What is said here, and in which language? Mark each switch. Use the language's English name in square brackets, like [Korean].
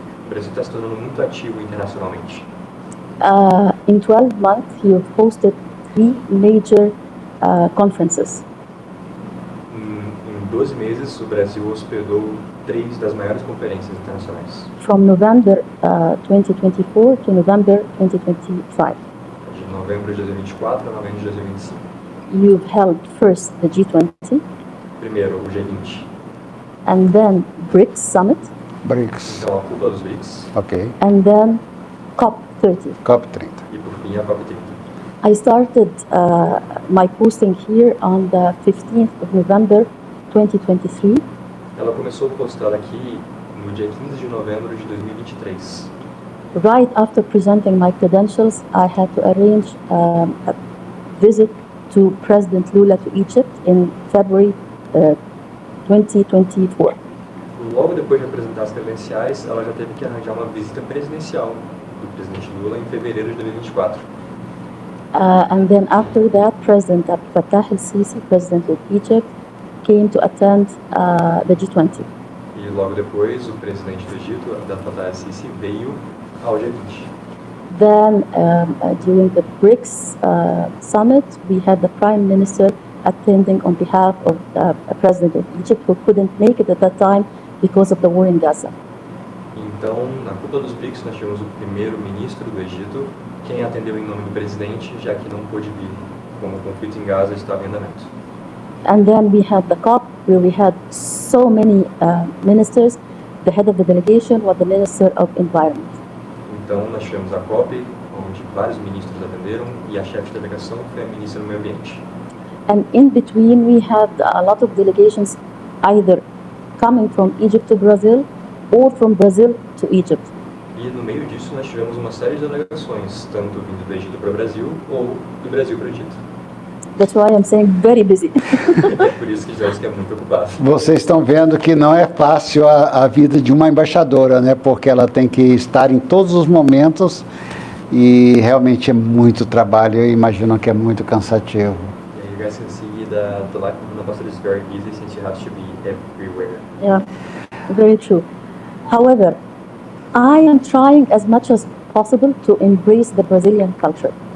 [Portuguese] Brasil está se tornando muito ativo internacionalmente. [English] In 12 months, you've hosted 3 major conferences. [Portuguese] Em 12 meses, o Brasil hospedou 3 das maiores conferências internacionais. [English] From November 2024 to November 2025. [Portuguese] De novembro de 2024 a novembro de 2025. [English] You've held first the G20, [Portuguese] Primeiro, o G20, [English] and then BRICS Summit, BRICS. [Portuguese] então a cúpula dos BRICS, Ok. [English] and then COP30. COP30. [Portuguese] e por fim a COP30. [English] I started my posting here on the 15th of November 2023, [Portuguese] Ela começou postada aqui no dia 15 de novembro de 2023. [English] right after presenting my credentials. I had to arrange a visit to President Lula to Egypt in February 2024. [Portuguese] Logo depois de apresentar as credenciais, ela já teve que arranjar uma visita presidencial do presidente Lula em fevereiro de 2024. [English] And then after that, President Abdel Fattah el-Sisi, President of Egypt, came to attend the G20. [Portuguese] E logo depois, o presidente do Egito, Abdel Fattah el-Sisi, veio ao G20. [English] Then, during the BRICS summit, we had the Prime Minister attending on behalf of the President of Egypt, who couldn't make it at that time because of the war in Gaza. [Portuguese] Então, na cúpula dos BRICS, nós tivemos o primeiro-ministro do Egito, quem atendeu em nome do presidente, já que não pôde vir, como o conflito em Gaza estava em andamento. [English] And then we had the COP, where we had so many ministers. The head of the delegation was the Minister of Environment. [Portuguese] Então, nós tivemos a COP, onde vários ministros atenderam, e a chefe de delegação foi a ministra do Meio Ambiente. [English] And in between, we had a lot of delegations either coming from Egypt to Brazil or from Brazil to Egypt. [Portuguese] E no meio disso, nós tivemos uma série de delegações, tanto vindo do Egito para o Brasil, ou do Brasil para o Egito. [English] That's why I'm saying very busy. [Portuguese] É por isso que dizemos que é muito ocupado. Vocês estão vendo que não é fácil a vida de uma embaixadora, né? Porque ela tem que estar em todos os momentos e realmente é muito trabalho. Eu imagino que é muito cansativo. [English] You guys can see the life of an ambassador is very busy since you have to be everywhere. Yeah, very true. However, I am trying as much as possible to embrace the Brazilian culture.